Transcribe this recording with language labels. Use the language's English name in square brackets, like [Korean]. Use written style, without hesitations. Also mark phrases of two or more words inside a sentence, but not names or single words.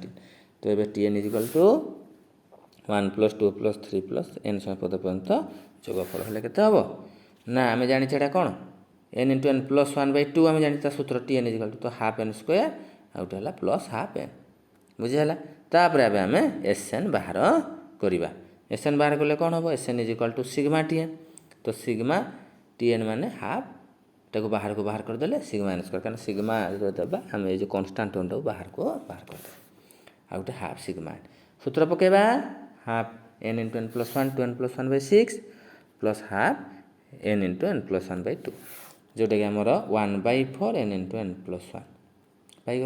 [Odia] ତ ଏବେ TN = 1 + 2 + 3 + n ସଂଖ୍ୟକ ପଦ ପର୍ଯ୍ୟନ୍ତ ଯୋଗଫଳ ହେଲେ କେତେ ହେବ ନା, ଆମେ ଜାଣିଛେ ଏଇଟା କ'ଣ n × n + 1/2 ଆମେ ଜାଣିଛେ ତା ସୂତ୍ର TN = ତ ½ n², ଆଉ ଗୋଟେ ହେଲା +½ n, ବୁଝିହେଲା। ତାପରେ ଏବେ ଆମେ SN ବାହାର କରିବା। SN ବାହାର କଲେ କ'ଣ ହେବ, SN = σTN। ତ σTN ମାନେ ½ ତାକୁ ବାହାରକୁ ବାହାର କରିଦେଲେ σ-², କାରଣ ସିଗ୍ମା ଦେବା ଆମେ ଏଇ ଯେଉଁ [English] constant term [Odia] ବାହାରକୁ ବାହାର କରିଦେବା, ଆଉ ଗୋଟେ ½ σn। ସୂତ୍ର ପକାଇବା, ½ n × n + 1 2n + 1/6 ପ୍ଲସ୍ ½ n × n + 1/2, ଯେଉଁଟାକି ଆମର 1/4 n × n + 1 ପାଇଗଲେ।